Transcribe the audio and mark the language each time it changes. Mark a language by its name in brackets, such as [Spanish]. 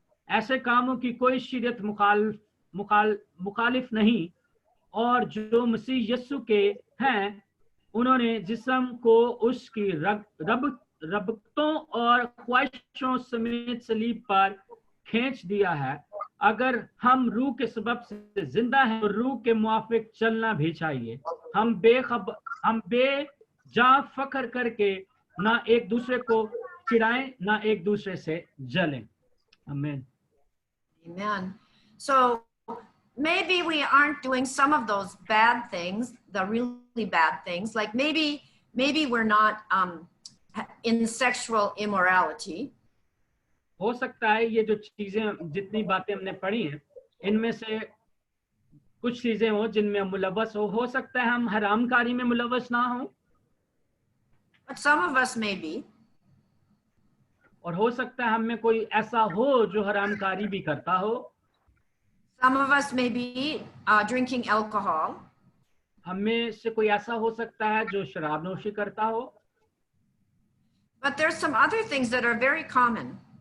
[Hindi] ऐसे कामों की कोई शरीयत मुखालिफ नहीं, और जो मसीह यस्सु के हैं उन्होंने जिस्म को उसकी रबतों और ख्वाहिशों समेत सलीब पर खींच दिया है। अगर हम रूह के सबब से जिंदा हैं तो रूह के मुआफिक चलना भी चाहिए। हम बेजा फख्र करके ना एक दूसरे को चिढ़ाएं, ना एक दूसरे से जलें। आमीन। [English] Amen. So maybe we aren't doing some of those bad things, the really bad things, like maybe we're not in sexual immorality. [Hindi] हो सकता है ये जो चीजें, जितनी बातें हमने पढ़ी हैं, इनमें से कुछ चीजें हो जिनमें मुलव्वस हो सकता है हम हरामकारी में मुलव्वस ना हो, [English] But some of us may be. [Hindi] और हो सकता है हम में कोई ऐसा हो जो हरामकारी भी करता हो। [English] Some of us may be drinking alcohol. [Hindi] हम में से कोई ऐसा हो सकता है जो शराब नोशी करता हो। [English] But there's some other things that are very common.